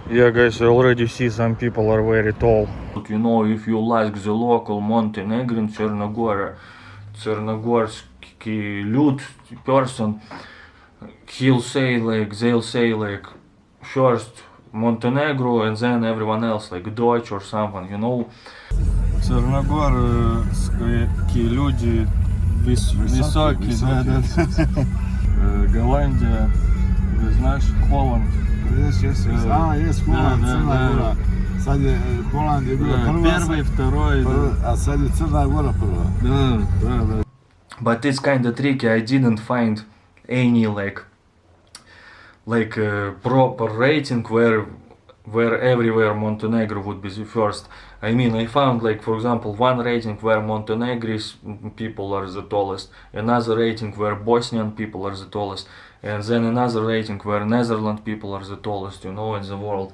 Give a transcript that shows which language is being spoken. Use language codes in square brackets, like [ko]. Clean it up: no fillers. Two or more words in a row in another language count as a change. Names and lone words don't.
[en] Yeah, guys, I already see some people are very tall. But you know, if you ask the local Montenegrin Chernogorski lewd person, they'll say like first Montenegro and then everyone else, like Deutsch or someone, you know. [ru] Черногорские люди высокие, да. Голландия, вы знаешь, Холланд. Есть, есть Холланд, [sr] Crna Gora. Sad je Holand je bila prva. [ru] Первый, второй. [sr] A sad je Crna Gora prva. [ru] Да. [en] But it's kinda tricky. I didn't find any like proper rating where everywhere Montenegro would be the first. I mean, I found like, for example, one rating where Montenegris people are the tallest, another rating where Bosnian people are the tallest, and then another rating where Netherlands people are the tallest, you know, in the world.